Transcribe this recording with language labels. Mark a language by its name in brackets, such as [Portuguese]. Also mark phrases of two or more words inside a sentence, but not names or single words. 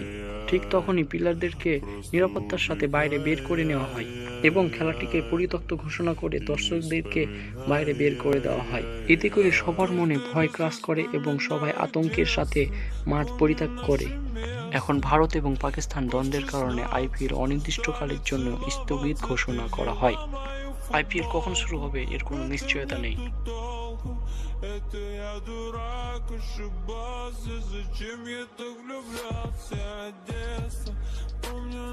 [Bangla] ঠিক তখনই প্লেয়ারদেরকে নিরাপত্তার সাথে বাইরে বের করে নেওয়া হয় এবং খেলাটিকে পরিত্যক্ত ঘোষণা করে দর্শকদেরকে বাইরে বের করে দেওয়া হয়। এতে করে সবার মনে ভয় গ্রাস করে এবং সবাই আতঙ্কের সাথে মাঠ পরিত্যাগ করে। এখন ভারত এবং পাকিস্তান দ্বন্দ্বের কারণে আইপিএল অনির্দিষ্টকালের জন্য স্থগিত ঘোষণা করা হয়। আইপিএল কখন শুরু হবে এর কোনো নিশ্চয়তা নেই। [Russian] Это я дурак, ошибался, зачем я так влюблялся, Одесса, помню.